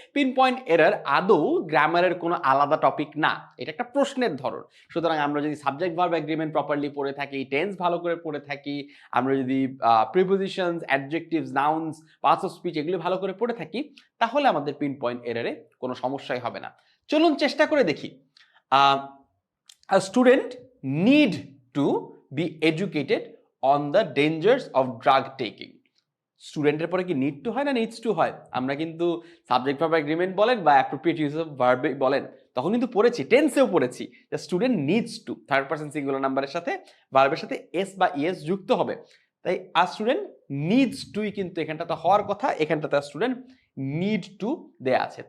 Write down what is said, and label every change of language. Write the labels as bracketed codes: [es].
[bn] Pin point error আদৌ গ্রামারের কোনো আলাদা টপিক না, এটা একটা প্রশ্নের ধরন। সুতরাং আমরা যদি সাবজেক্ট ভার্ব এগ্রিমেন্ট প্রপারলি পড়ে থাকি, টেন্স ভালো করে পড়ে থাকি, আমরা যদি prepositions, adjectives, nouns, parts of speech এগুলো ভালো করে পড়ে থাকি, তাহলে আমাদের পিন পয়েন্ট এররে কোনো সমস্যাই হবে না। চলুন চেষ্টা করে দেখি। [en] A student need to be educated on the dangers of drug taking. [bn] স্টুডেন্টের পরে কি নিড টু হয় না নিডস টু হয়? আমরা কিন্তু সাবজেক্ট ভার্ব এগ্রিমেন্ট বলেন বা অ্যাপ্রোপ্রিয়েট ইউজ অফ ভার্ব বলেন, তখন কিন্তু পড়েছি, টেন্সেও পড়েছি যে student needs to, third person singular নাম্বারের সাথে ভার্বের সাথে এস বা ইএস যুক্ত হবে। তাই আ স্টুডেন্ট নিডস টুই কিন্তু এখানটাতে হওয়ার কথা, এখানটাতে স্টুডেন্ট নিড টু দেয়া আছে।